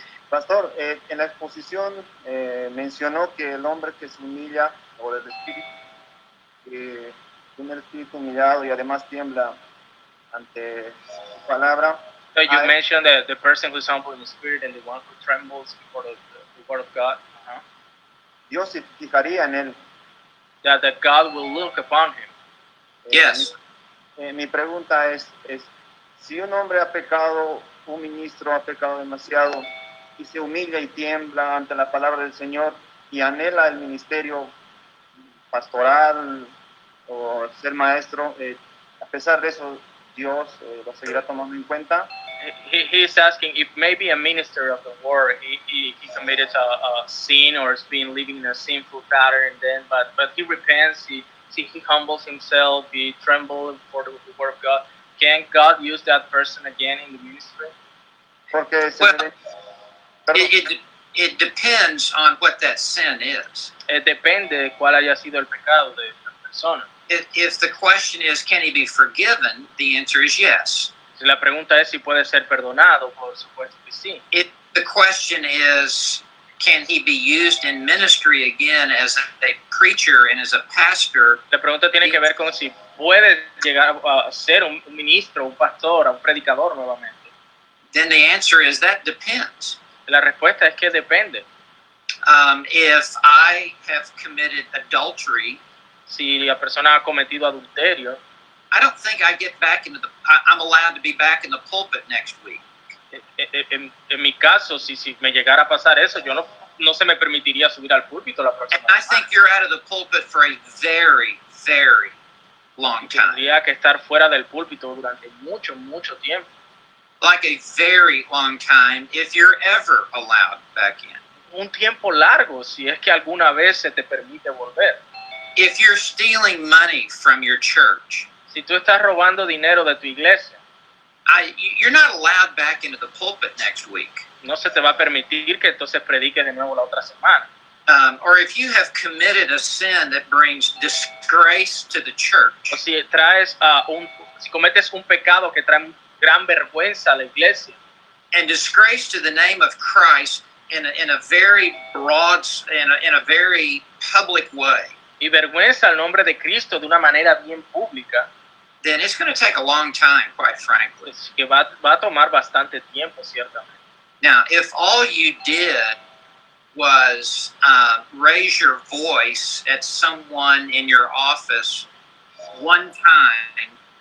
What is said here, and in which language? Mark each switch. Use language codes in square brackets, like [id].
[es] Pastor, en la exposición mencionó que el hombre que se humilla, o el espíritu, que tiene el espíritu humillado y además tiembla ante su palabra. [en] So you mentioned the person who's humble in the spirit and the one who trembles before the word of God. [es] Dios se fijaría en él. [en] That God will look upon him. Yes. [es] Mi pregunta es, si un hombre ha pecado, un ministro ha pecado demasiado y se humilla y tiembla ante la palabra del Señor y anhela el ministerio pastoral o ser maestro, a pesar de eso, Dios lo seguirá tomando en cuenta. [en] He's asking if maybe a minister of the word he committed a sin or has been living in a sinful pattern, but he repents, he humbles himself, he trembles for the word of God. Can God use that person again in the ministry? [es] Porque se [en] Well, [es] debe- [en] it depends on what that sin is. [es] Depende de cuál haya sido el pecado de esta persona. [en] If the question is, can he be forgiven? The answer is yes. [es] Si la pregunta es si puede ser perdonado, por supuesto que sí. [en] If the question is, can he be used in ministry again as a preacher and as a pastor? [es] La pregunta tiene que ver con si puede llegar a ser un ministro, un pastor, un predicador nuevamente. [en] Then the answer is that depends. [es] La respuesta es que depende. [en] If I have committed adultery, [es] Si la persona ha cometido adulterio, [en] I don't think I get back into I'm allowed to be back in the pulpit next week. [es] en mi caso, si me llegara a pasar eso, yo no se me permitiría subir al púlpito la próxima [en] And I think you're out of the pulpit for a very, very long time. [es] Tendría que estar fuera del púlpito durante mucho, mucho tiempo. [en] Like a very long time if you're ever allowed back in. [es] Un tiempo largo, si es que alguna vez se te permite volver. [en] If you're stealing money from your church, [es] Si tú estás robando dinero de tu iglesia, [en] you're not allowed back into the pulpit next week. [es] no se te va a permitir que entonces prediques de nuevo la otra semana. [en] Or if you have committed a sin that brings disgrace to the church, [es] O si si cometes un pecado que trae gran vergüenza a la iglesia [en] and disgrace to the name of Christ in a very broad, in a very public way, [es] y vergüenza el nombre de Cristo de una manera bien pública, [en] then it's going to take a long time, quite frankly. [es] pues que va a tomar bastante tiempo, ciertamente. [en] Now, if all you did was raise your voice at someone in your office one time,